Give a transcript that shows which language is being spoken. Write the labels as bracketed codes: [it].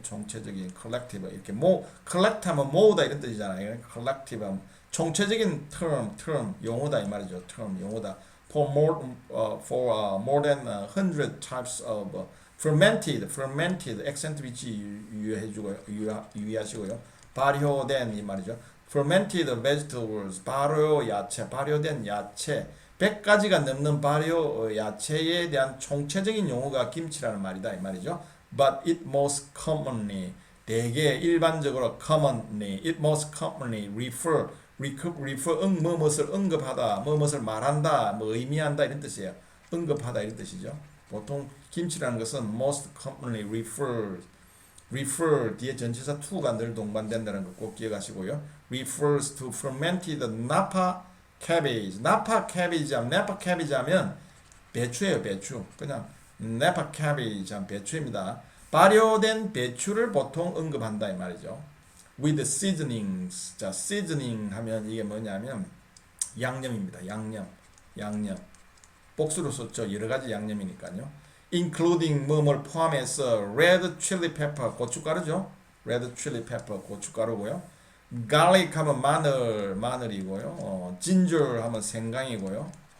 [ko] 총체적인 collective 이렇게 collect 하면 모으다 이런 뜻이잖아요. collective 하면 총체적인 term 용어다 이 말이죠. term 용어다. [en] For more than 100 types of fermented accent [ko] 위치 유의하시고요. 발효된 이 말이죠. fermented vegetables 발효된 야채 100가지가 넘는 발효 야채에 대한 총체적인 용어가 김치라는 말이다 이 말이죠. [en] But it most commonly [ko] 대개 일반적으로 [en] it most commonly refer [ko] 무엇을 언급하다, 무엇을 말한다, 의미한다 이런 뜻이에요. 언급하다 이런 뜻이죠. 보통 김치라는 것은 [en] most commonly refer [ko] 뒤에 전치사 to가 늘 동반된다는 거 꼭 기억하시고요. [en] refers to fermented napa cabbage. [ko] napa cabbage 하면 배추예요, 배추. 그냥 napa cabbage 하면 배추입니다. 발효된 배추를 보통 언급한다 이 말이죠. [en] with seasonings. [ko] 자, seasoning 하면 이게 뭐냐면 양념입니다. 양념. 복수로 썼죠. 여러 가지 양념이니까요. [en] including [ko] 뭐뭘 포함해서 [en] red chili pepper [ko] 고춧가루죠. red chili pepper 고춧가루고요. garlic 하면 마늘이고요. ginger 하면 생강이고요.